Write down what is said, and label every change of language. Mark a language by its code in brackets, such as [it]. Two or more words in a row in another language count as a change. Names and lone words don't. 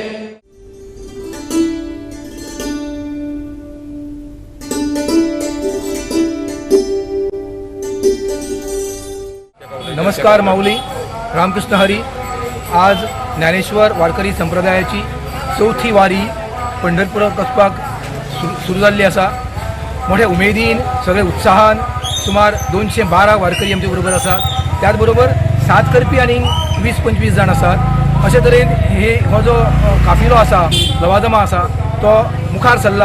[kok] नमस्कार माऊली, रामकृष्ण हरी. आज ज्ञानेश्वर वारकरी संप्रदायाची 4थी वारी पंढरपुराक वचपाक सुरू जाल्ली आसा. मोठ्या उमेदीन सगळे उत्साहान सुमार 212 वारकरी आमचे बरोबर आसात. त्याच बरोबर साथ करपी आनी 20-25 जाण आसात. अशे तरेन हो जो काफिलो आसा, लवाजमा आसा, तो मुखार सरला.